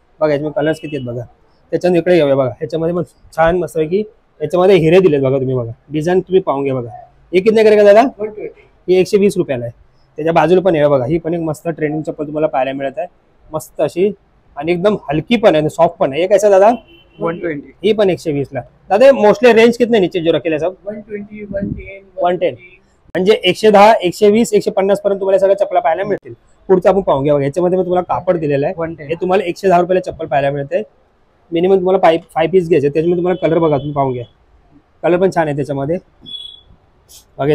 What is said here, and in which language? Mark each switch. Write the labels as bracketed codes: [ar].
[mr] बघा याच्यामध्ये कलर्स किती आहेत बघा. त्याच्यानंतर इकडे येऊया बघा, ह्याच्यामध्ये पण छान मस्त आहे की याच्यामध्ये हिरे दिलेत बघा. तुम्ही बघा डिझाईन तुम्ही पाहून घ्या बघा. [hi] हे कितने करेगा दादा? 120. [mr] ही 120 रुपयाला आहे. त्याच्या बाजूला पण आहे बघा, ही पण एक मस्त ट्रेंडिंग चप्पल तुम्हाला पाहायला मिळत आहे. मस्त अशी आणि एकदम हलकी पण आहे, सॉफ्ट पण आहे. [hi] हे कैसा दादा? 120 [mr] ही पण 120 ला. [hi] दादा मोस्टली रेंज कितने नीचे जो रखेल सब? 120 110 [mr] 110 म्हणजे 110 120 150 पर्यंत तुम्हाला सगळ्या चप्पला पाहायला मिळतील. पुढचं आपण पाहून घ्या. याच्यामध्ये मी तुम्हाला कापड दिलेलं आहे. [hi] 110 [mr] हे तुम्हाला 110 रुपयाला चप्पल पाहायला मिळते. मिनिमम तुम्हाला 5 पीस घ्यायचे. त्याच्यामध्ये तुम्हाला कलर बघा, तुम्ही पाहून घ्या. कलर पण छान आहे त्याच्यामध्ये बघा.